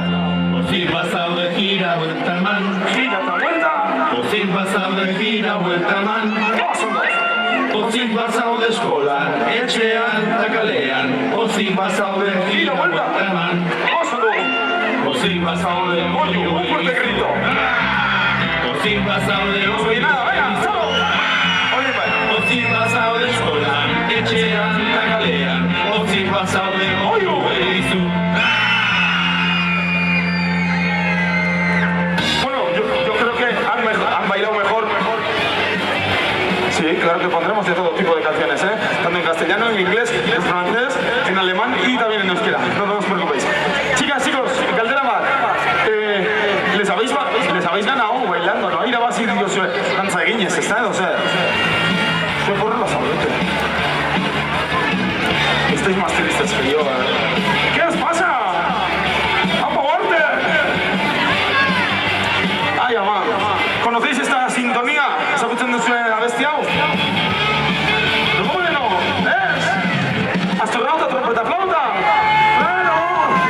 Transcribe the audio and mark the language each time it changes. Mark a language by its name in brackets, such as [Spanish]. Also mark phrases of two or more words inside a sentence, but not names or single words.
[Basque] pozik bazaude gira buelta eman, Gira eta vuelta. pozik bazaude gira buelta eman. Pozik bazaude eskolan, etxean eta kalean. Pozik bazaude gira buelta eman. Oso dugu. Pozik bazaude [Spanish] Un fuerte grito. [Basque] Pozik bazaude [Spanish] Y nada, venga, solo. Oye, [Basque] bai. Pozik bazaude eskolan, etxean eta kalean. Pozik bazaude oizu. [Spanish] Bueno, yo creo que han bailado mejor. Sí, claro que pondremos de todo tipo de canciones, ¿eh? Tanto en castellano, en inglés, en francés, en alemán y también en euskera. No os preocupéis. Chicas, chicos, [Basque] Galdera bat. [Spanish] Les habéis ganado bailando, ¿no? [Basque] Irabazi diozue dantza eginez, ez da? [Spanish] O sea, yo por la saudete. Estáis más tristes que yo, ¿eh? ¿Qué os pasa? ¡Vamos, Walter! Ay, ama, ¿conocéis esta sintonía? [Basque] ¿Ezagutzen duzue abesti hau? [Spanish] Bueno, ¿ves? Astronauta, trompeta, flauta. Claro,